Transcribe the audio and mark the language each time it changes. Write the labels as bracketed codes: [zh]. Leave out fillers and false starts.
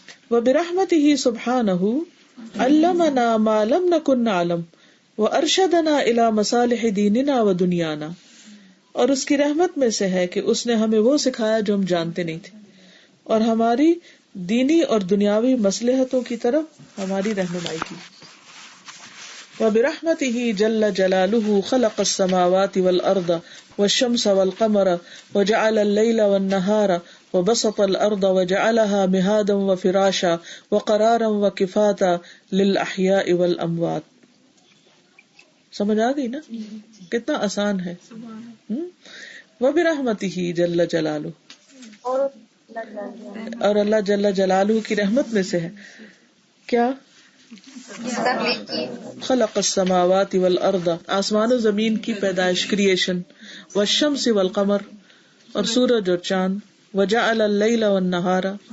[ar] وبرحمتہ سبحانہ علمنا ما لم نکن نعلم وارشدنا الی مصالح دیننا و دنیانا, [ur] اور اس کی رحمت میں سے ہے کہ اس نے ہمیں وہ سکھایا جو ہم جانتے نہیں تھے, اور ہماری دینی اور دنیاوی مصلحتوں کی طرف ہماری رہنمائی کی. [ar] وبرحمتہ جل جلالہ خلق السماوات والارض والشمس والقمر وجعل الليل والنهار وبسط الارض وجعلها مهادا وفراشا وقرارا وكفاتا للاحياء والاموات. [ur] سمجھ آ گئی نا کتنا آسان ہے. [ar] وبرحمتہ جل جلالہ, [ur] اور اللہ جل جلالہ کی رحمت میں سے ہے کیا, [ar] خلق السماوات والارض [ur] آسمان و زمین کی پیدائش, کریشن, [ar] والشمس والقمر [ur] اور سورج اور چاند, [ar] وجعل اللیل والنہار